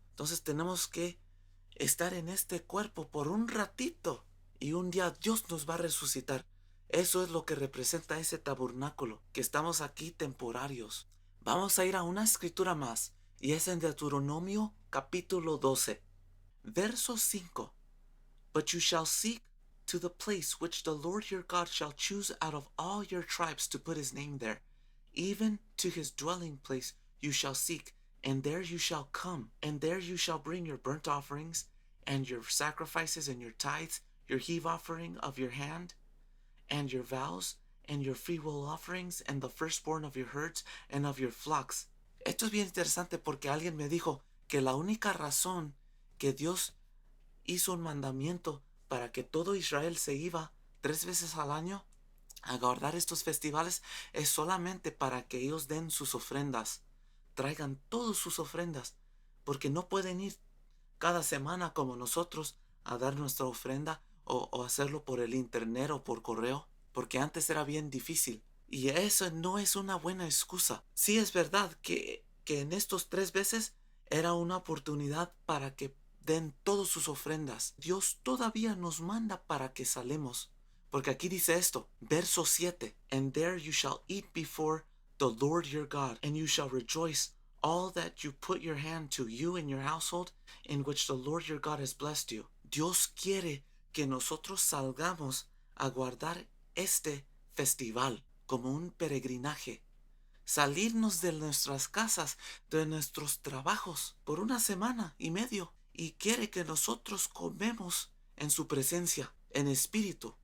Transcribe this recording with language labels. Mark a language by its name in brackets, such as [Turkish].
[Spanish] Entonces tenemos que estar en este cuerpo por un ratito y un día Dios nos va a resucitar. Eso es lo que representa ese tabernáculo, que estamos aquí temporarios. Vamos a ir a una escritura más y es en Deuteronomio capítulo 12, verso 5. [English] But you shall seek to the place which the Lord your God shall choose out of all your tribes to put his name there, even to his dwelling place you shall seek, and there you shall come, and there you shall bring your burnt offerings, and your sacrifices, and your tithes, your heave offering of your hand, and your vows, and your freewill offerings, and the firstborn of your herds, and of your flocks. [Spanish] Esto es bien interesante porque alguien me dijo que la única razón que Dios hizo un mandamiento para que todo Israel se iba 3 veces al año a guardar estos festivales es solamente para que ellos den sus ofrendas, traigan todas sus ofrendas, porque no pueden ir cada semana como nosotros a dar nuestra ofrenda o hacerlo por el internet o por correo, porque antes era bien difícil. Y eso no es una buena excusa. Sí es verdad que en estos 3 veces era una oportunidad para que den todas sus ofrendas. Dios todavía nos manda para que salemos. Porque aquí dice esto, verso 7. [English] And there you shall eat before the Lord your God, and you shall rejoice all that you put your hand to, you and your household, in which the Lord your God has blessed you. [Spanish] Dios quiere que nosotros salgamos a guardar este festival como un peregrinaje. Salirnos de nuestras casas, de nuestros trabajos, por 1 semana y medio. Y quiere que nosotros comemos en su presencia, en espíritu.